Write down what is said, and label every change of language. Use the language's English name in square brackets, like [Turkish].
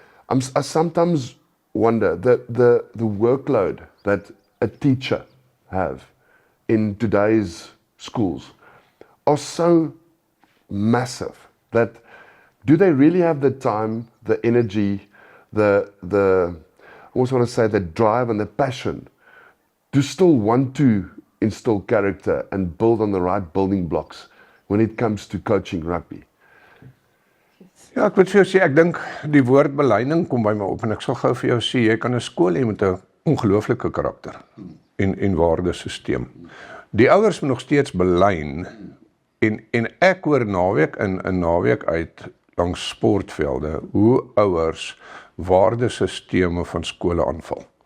[English] I sometimes wonder the workload that a teacher have in today's schools are so massive that do they really have the time, the energy, I almost want to say the drive and the passion to still want to instill character and build on the right building blocks when it comes to coaching rugby? [Afrikaans] Ja, ek moet vir jou sê, ek dink die woord beleining kom by my op en ek sal gou vir jou sê, jy kan 'n skool hê met 'n ongelooflike karakter en waardesisteem. Die ouers moet nog steeds belyn en ek hoor naweek in naweek uit langs sportvelde hoe ouers waardesisteme van skole aanval.